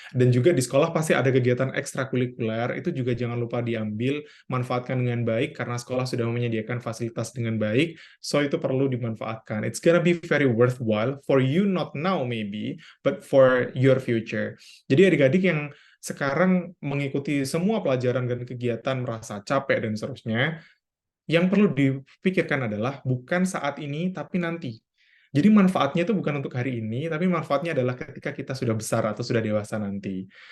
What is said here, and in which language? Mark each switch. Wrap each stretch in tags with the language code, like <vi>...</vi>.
<id>Dan juga di sekolah pasti ada kegiatan ekstrakurikuler, itu juga jangan lupa diambil, manfaatkan dengan baik, karena sekolah sudah menyediakan fasilitas dengan baik, so itu perlu dimanfaatkan.</id> <en>It's gonna be very worthwhile for you, not now maybe, but for your future.</en> <id>Jadi adik-adik yang sekarang mengikuti semua pelajaran dan kegiatan merasa capek dan seterusnya, yang perlu dipikirkan adalah bukan saat ini, tapi nanti. Jadi manfaatnya itu bukan untuk hari ini, tapi manfaatnya adalah ketika kita sudah besar atau sudah dewasa nanti.</id>